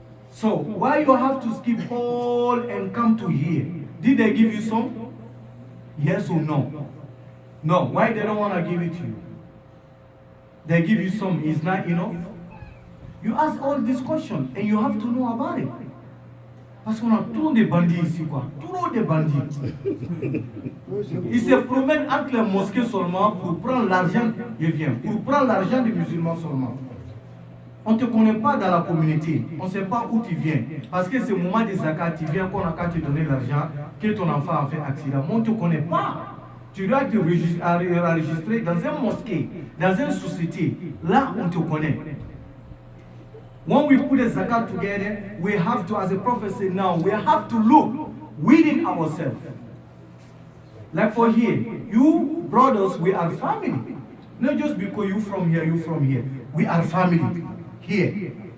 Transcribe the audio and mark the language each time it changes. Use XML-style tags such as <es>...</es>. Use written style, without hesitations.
<en>So why you have to skip all and come to here? Did they give you some? Yes or no? No. Why they don't want to give it to you? They give you some, is not enough? You ask all these questions and you have to know about it.</en> <fr>Parce qu'on a trop de bandits ici, quoi. Trop de bandits. Ils se promènent entre les mosquées seulement pour prendre l'argent des biens, pour prendre l'argent des musulmans seulement. On ne te connaît pas dans la communauté, on ne sait pas où tu viens. Parce que c'est le moment des zakat, tu viens qu'on a qu'à te donner l'argent, que ton enfant a fait accident. Mais on ne te connaît pas. Tu dois te enregistrer dans une mosquée, dans une société. Là, on te connaît.</fr> <en>When we put the zakat together, we have to, as the prophet said now, we have to look within ourselves. Like for here, you brothers, we are family. Not just because you from here, you from here. We are family here.</en>